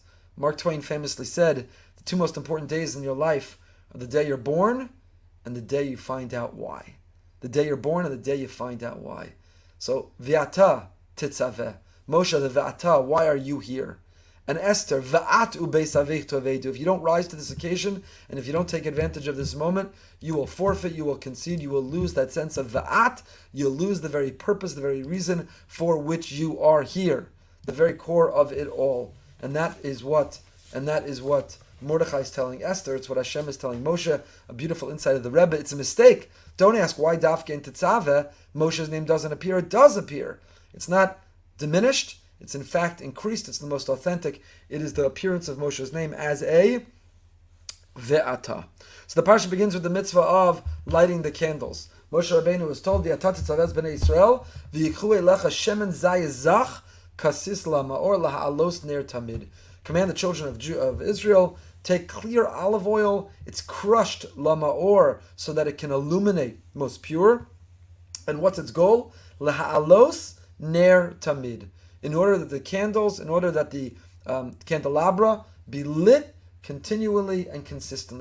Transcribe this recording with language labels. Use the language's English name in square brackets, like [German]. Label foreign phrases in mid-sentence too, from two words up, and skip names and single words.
[English] Mark Twain famously said, the two most important days in your life are the day you're born and the day you find out why. The day you're born and the day you find out why. So, [Hebrew] ואתה תצוה. [English] Moshe, the V'ata, why are you here? And Esther, [Hebrew] ואת ובית אביך תאבדו. [English] If you don't rise to this occasion, and if you don't take advantage of this moment, you will forfeit, you will concede, you will lose that sense of V'at. You'll lose the very purpose, the very reason for which you are here. The very core of it all. And that is what Mordechai is telling Esther. It's what Hashem is telling Moshe. A beautiful insight of the Rebbe. It's a mistake. Don't ask why Dafke in Tetzaveh Moshe's name doesn't appear. It does appear. It's not diminished. It's in fact increased. It's the most authentic. It is the appearance of Moshe's name as a Ve'ata. So the Parsha begins with the mitzvah of lighting the candles. Moshe Rabbeinu was told, [Hebrew] ואתה תצוה בני ישראל, ויקחו אליך שמן זית זך כתית למאור להעלות נר תמיד. [English] Command the children of Israel, take clear olive oil, it's crushed lama'or, so that it can illuminate most pure. And what's its goal? [Hebrew] להעלות נר תמיד. [English] In order that the candles, in order that the candelabra be lit continually and consistently.